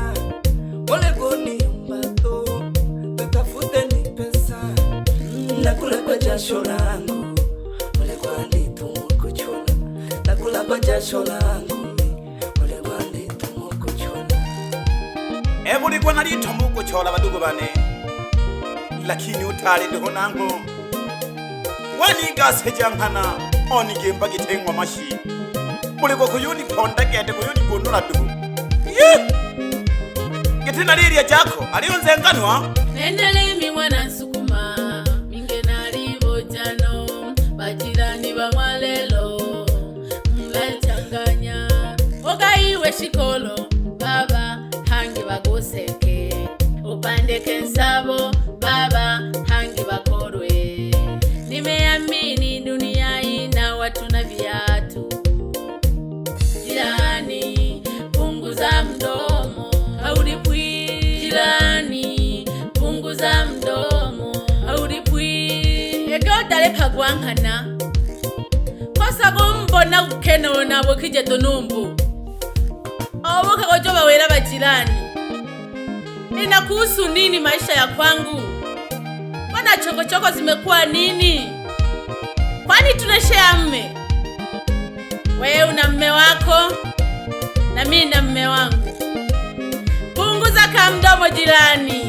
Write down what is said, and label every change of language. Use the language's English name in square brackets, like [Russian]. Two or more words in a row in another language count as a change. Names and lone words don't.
[Sukuma] Ole goni mbato, [Swahili] tutafute ni pesa. [Sukuma] Nakula kwa jasho langu, ole gwandi tumukuchuna. Nakula kwa jasho langu, ole gwandi tumukuchuna. Mulikuwa nalito mukuchola badugu bane, lakini utali ndiho nangu wanigase jankana onigimba gitengwa mashi. Mulikuwa kuyuni ponda gete kuyuni gunula dugu gitina liria jako alionze nganwa. Nitelemi mwana Sukuma, minge nalibo jano bajirani ba mwalelo mlachanganya. Ogaiwe shikolo baba hangi bagoseke, upandeke nsabo baba hangi bakorwe. [Swahili] Nimeamini dunia ina watu na viatu. Jirani punguza mdomo haulipwi. Jirani punguza mdomo haulipwi. [Sukuma] Egotale pagwankana kosa gumbona gukeno nabo kije tonumbu oboka gojoba wera bajirani. [Swahili] Inakuhusu nini maisha ya kwangu? Wana chokochoko zimekuwa nini? Kwani tunashare mme? Wewe una mme wako na mimi na mme wangu. Punguza kamdomo jirani.